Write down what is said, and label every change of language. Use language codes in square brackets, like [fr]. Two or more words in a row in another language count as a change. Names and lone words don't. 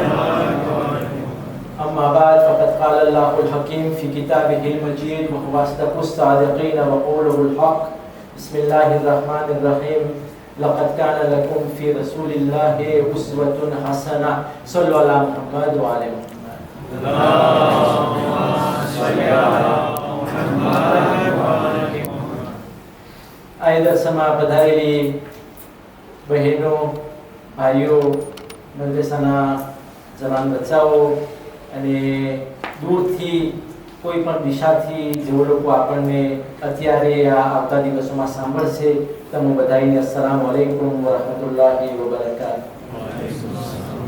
[ar] أما بعد فقد قال الله الحكيم في كتابه المجيد وهو أصدق الصادقين وقوله الحق. بسم الله الرحمن الرحيم. لقد كان لكم في رسول الله أسوة حسنة. صلوا على محمد وعلى محمد. اللهم صل على [gu] આ દર્શનમાં પધારેલી બહેનો, ભાઈઓ, મદ્રેસાના જવાન બચ્ચાઓ અને દૂરથી કોઈ પણ દિશાથી જેઓ લોકો આપણને અત્યારે આ આવતા દિવસોમાં સાંભળશે, તમે બધાને [ar] السلام عليكم ورحمة الله وبركاته.